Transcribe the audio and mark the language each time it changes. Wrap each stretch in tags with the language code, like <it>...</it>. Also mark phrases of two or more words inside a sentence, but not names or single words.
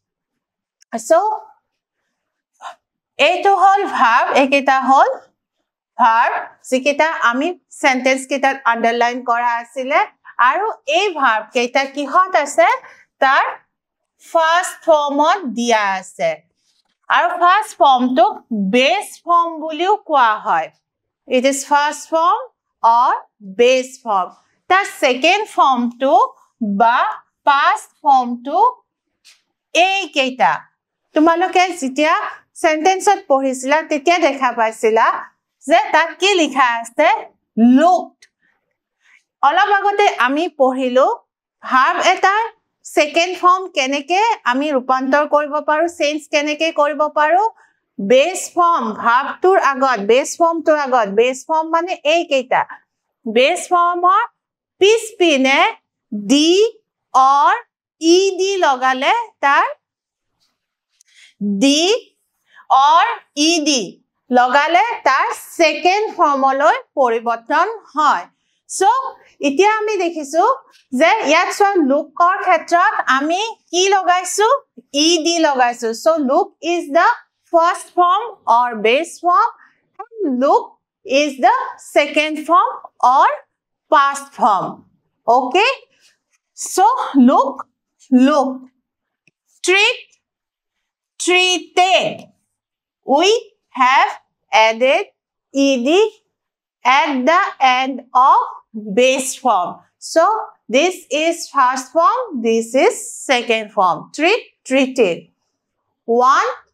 <as>সো এইটো হল ভার্ব একেটা হল verb যিকেইটা আমি sentence কেইটাত underline কৰা আছিলে আৰু এই verb কেইটা কিহত আছে তাৰ</as> <en>first form</en> <as>ত দিয়া আছে</as> <en>আৰু first form to base form</en> <as>বুলিও কোৱা হয়</as> <en>it is first form or base form the second form</en> <as>to বা</as> <en>past form</en> <as>to এই কেইটা তোমালোকে যেতিয়া সেন্টেন্সত পঢ়িছিলা তেতিয়া দেখা পাইছিলা যে তাত কি লিখা আছে looked অলপ আগতে আমি পঢ়িলো verb এটা second form কেনেকে আমি ৰূপান্তৰ কৰিব পাৰো চেঞ্জ কেনেকে কৰিব পাৰো</as> <en>base form verb</en> <as>টোৰ আগত</as> <en>base form</en> <as>টোৰ আগত</as> <en>base form</en> <as>মানে এই কেইটা</as> <en>base form</en> <as>ৰ পিছপিনে</as> <en>d or ed</en> <as>লগালে তাৰ</as> <en>d or ed</en> <as>লগালে তাৰ second formলৈ পৰিৱৰ্তন হয় so এতিয়া আমি দেখিছো যে ইয়াত সব লুকৰ ক্ষেত্ৰত আমি কি লগাইছো</as> <en>ed লগাইছো so look is the first form or base form and look is the second form or past form okay so look looked treat treated we have added ed at the end of base form so this is first form this is second form treat treated want</en>